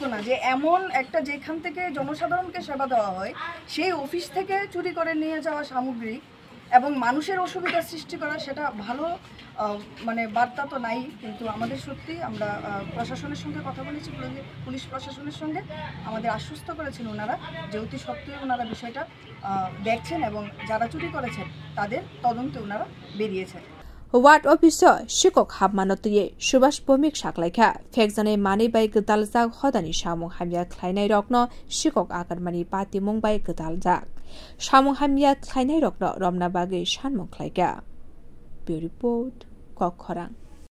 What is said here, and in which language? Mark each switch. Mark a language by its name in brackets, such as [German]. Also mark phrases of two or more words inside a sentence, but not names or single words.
[Bangla] না যে এমন একটা যেখান থেকে জনসাধারণকে সেবা দেওয়া হয় সেই অফিস থেকে চুরি করে নিয়ে যাওয়া সামগ্রী এবং মানুষের অসুবিধা সৃষ্টি করা সেটা ভালো মানে বার্তা তো নাই কিন্তু আমাদের সত্যি আমরা প্রশাসনের সঙ্গে কথা বলেছি পুলিশ প্রশাসনের সঙ্গে আমাদের আশ্বস্ত করেছেন ওনারা যে অতি সত্ত্বেও ওনারা বিষয়টা দেখছেন এবং যারা চুরি করেছেন তাদের তদন্তে ওনারা বেরিয়েছেন [English] Ward officer [Kok Borok] Shikok Habmanotiye Subhash Bomik Shaklaikha Fekjane Mani bai Gdaljak Hodani Samung Hamya Khlainai Rokno Shikok Akarmani Pati Mungbai Gdaljak Samung Hamya Khlainai Rokno Romna Bagi Shanmung Khlaika [English] Bureau Report [Kok Borok] Kokhorang